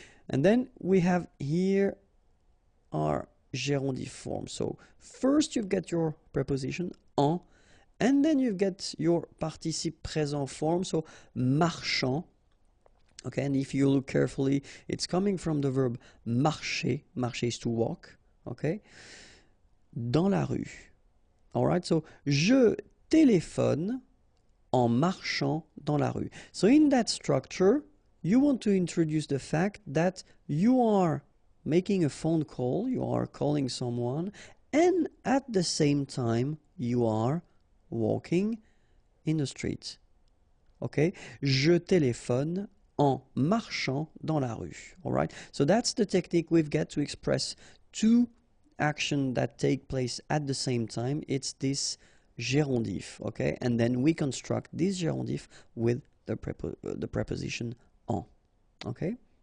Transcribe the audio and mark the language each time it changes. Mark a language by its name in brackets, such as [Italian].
[English] And then we have here our gérondif form. So first you've got your preposition en, and then you get your participe présent form, so marchand. Okay, and if you look carefully, it's coming from the verb marcher. Marcher is to walk, okay? [French] Dans la rue. [English] Alright, so [French] je téléphone en marchant dans la rue. [English] So in that structure, you want to introduce the fact that you are making a phone call, you are calling someone, and at the same time, you are walking in the street. Okay? [French] Je téléphone en marchant dans la rue. [English] Alright? So that's the technique we've got to express two action that take place at the same time. It's this gérondif, okay? And then we construct this gérondif with the preposition en, okay?